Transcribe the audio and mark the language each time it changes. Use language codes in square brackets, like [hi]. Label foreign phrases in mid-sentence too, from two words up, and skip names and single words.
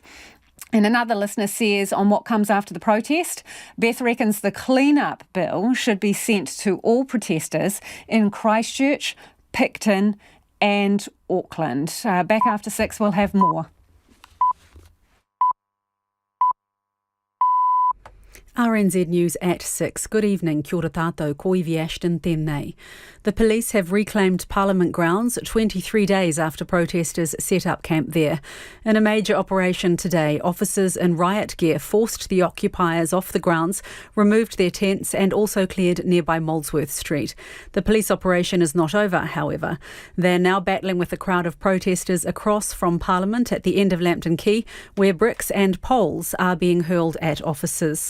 [en] And another listener says on what comes after the protest, Beth reckons the clean-up bill should be sent to all protesters in Christchurch, Picton and Auckland. Back after 6, we'll have more. RNZ News at 6. Good evening, [mi] kia ora tātou, ko Iwi Ashton tēnei. [en] The police have reclaimed Parliament grounds 23 days after protesters set up camp there. In a major operation today, officers in riot gear forced the occupiers off the grounds, removed their tents and also cleared nearby Molesworth Street. The police operation is not over, however. They're now battling with a crowd of protesters across from Parliament at the end of Lambton Quay, where bricks and poles are being hurled at officers.